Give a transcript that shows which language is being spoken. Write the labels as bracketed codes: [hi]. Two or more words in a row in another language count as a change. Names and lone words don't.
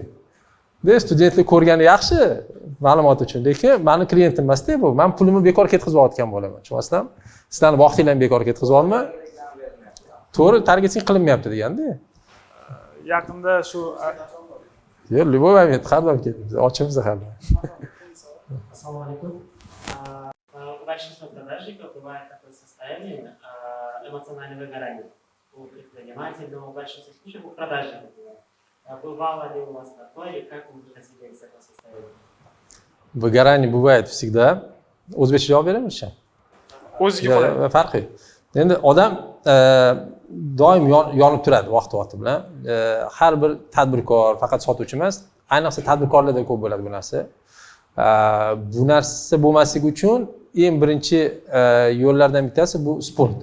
[uz] Studentlar ko'rgani yaxshi ma'lumot uchun, lekin meni klientim emas-da bu. Men pulimni bekor ketkazayotgan bo'laman. Tushunasizmi? Sizlarning vaqtingizni bekor ketkazolma. To'g'ri targeting qilinmayapti deganda. Yaqinda shu Yo'q, [ru] любой момент [uz] har doim ketamiz. Ochamiz har doim. [ar] السلام عليكم. [ru] У большинства продажников бывает такое состояние эмоционального выгорания. У предпринимателей, но в большинстве случаев у продажников. Бывало ли у вас такое, и как вы выходили из этого состояния? Выгорание бывает всегда. [uz] O'zbekcha javob beramizchi? o'ziga qo'yadi. Farqi. Endi odam doim yonib turadi vaqt-vaqti bilan. Har bir tadbirkor faqat sotuvchi emas, ayniqsa tadbirkorlarda ko'p bo'ladi bu narsa. Bu narsa bo'lmasligi uchun eng birinchi yo'llardan bittasi bu sport.